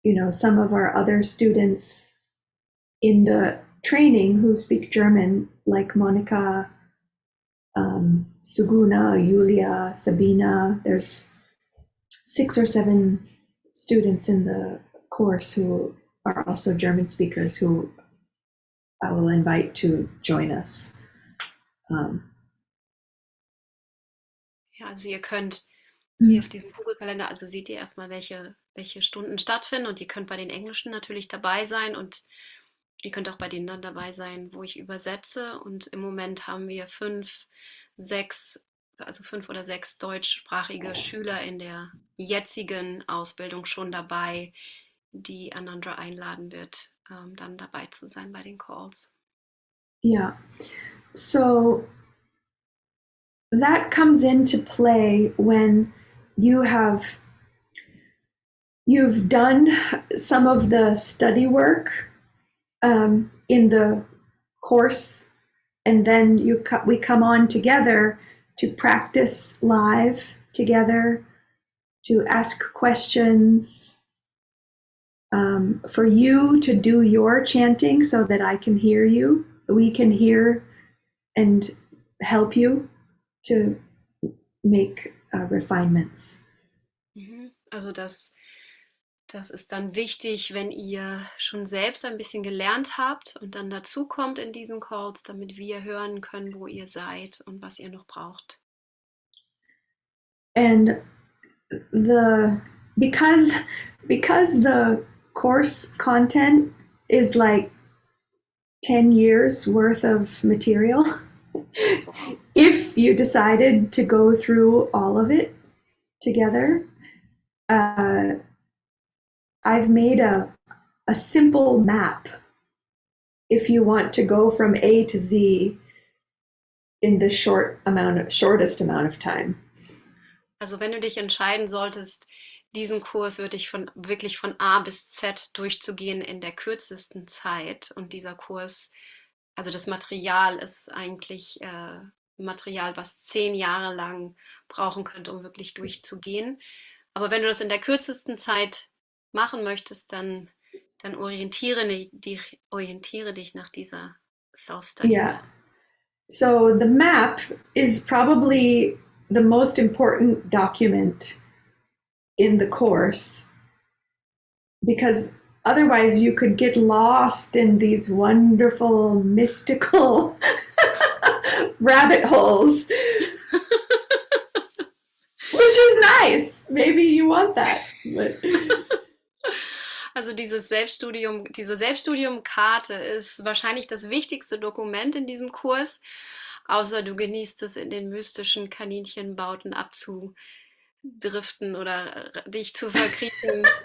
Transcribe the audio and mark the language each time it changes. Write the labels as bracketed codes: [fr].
[en] some of our other students in the training who speak German, like Monika, Suguna, Julia, Sabina. There's 6 or 7 students in the course who are also German speakers who I will invite to join us. [de] Ja, also ihr könnt hier auf diesem Google-Kalender, also seht ihr erstmal, welche Stunden stattfinden, und ihr könnt bei den Englischen natürlich dabei sein, und ihr könnt auch bei denen dann dabei sein, wo ich übersetze. Und im Moment haben wir 5 oder 6 deutschsprachige Schüler in der jetzigen Ausbildung schon dabei, die Anandra einladen wird, dann dabei zu sein bei den Calls. [en] Yeah. So that comes into play when you've done some of the study work in the course, and then we come on together to practice live together, to ask questions, for you to do your chanting so that I can hear you, we can hear and help you to make refinements. [de] Also dass das ist dann wichtig, wenn ihr schon selbst ein bisschen gelernt habt und dann dazukommt in diesen Calls, damit wir hören können, wo ihr seid und was ihr noch braucht. [en] And the because the course content is like 10 years worth of material, if you decided to go through all of it together, I've made a simple map if you want to go from A to Z in the shortest amount of time. [de] Also wenn du dich entscheiden solltest, diesen Kurs wirklich von A bis Z durchzugehen in der kürzesten Zeit, und dieser Kurs, also das Material ist eigentlich Material, was 10 Jahre lang brauchen könnte, um wirklich durchzugehen. Aber wenn du das in der kürzesten Zeit machen möchtest, dann orientiere dich nach dieser Self-Study [en] Yeah. Map. So the map is probably the most important document in the course, because otherwise you could get lost in these wonderful mystical rabbit holes, which is nice. Maybe you want that. But [de] Also diese Selbststudium-Karte ist wahrscheinlich das wichtigste Dokument in diesem Kurs, außer du genießt es, in den mystischen Kaninchenbauten abzudriften oder dich zu verkriechen.